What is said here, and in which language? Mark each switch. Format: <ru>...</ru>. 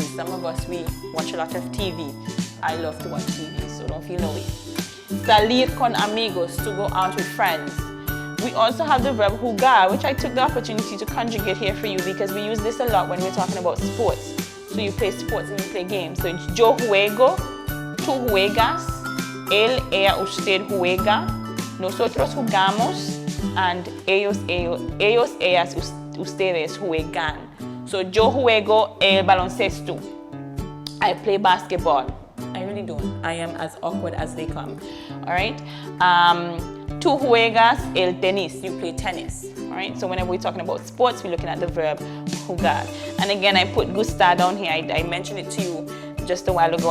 <en>Some of us, we watch a lot of TV. I love to watch TV, so don't feel no way.</en> <es>Salir con amigos,</es> <en>to go out with friends. We also have the verb jugar, which I took the opportunity to conjugate here for you because we use this a lot when we're talking about sports. So you play sports and you play games.</en> <es>So it's yo juego, tú juegas, él, ella, usted juega, nosotros jugamos, and ellos, ellas, ustedes juegan. So yo juego el baloncesto.</es> <en>I play basketball. I really don't. I am as awkward as they come. All right.</en> <es>Tú juegas el tenis.</es> <en>You play tennis. All right. So whenever we're talking about sports, we're looking at the verb jugar. And again, I put gusta down here. I mentioned it to you just a while ago.</en>